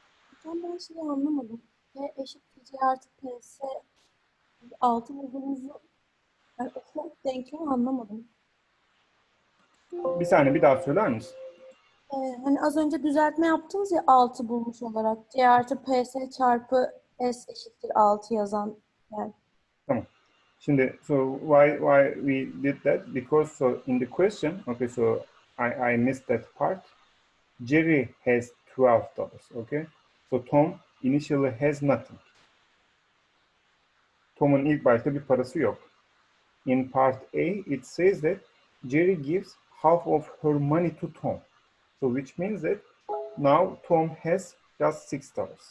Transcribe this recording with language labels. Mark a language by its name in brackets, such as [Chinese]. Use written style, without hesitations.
[Turkish] Hocam ben şeyi anlamadım. P eşittir C artı PS 6 bulduğumuzu yani o denklemi anlamadım. Bir saniye bir daha söyler misin? Hani az önce düzeltme yaptınız ya 6 bulmuş olarak. C artı PS çarpı S eşittir 6 yazan yer. Tamam. Şimdi, [English] so why we did that? Because so in the question, okay, so I missed that part. Jerry has $12. Okay. So Tom initially has nothing. [Turkish] Tom'un ilk başta bir parası yok. [English] In part A, it says that Jerry gives half of her money to Tom. So which means that now Tom has just $6.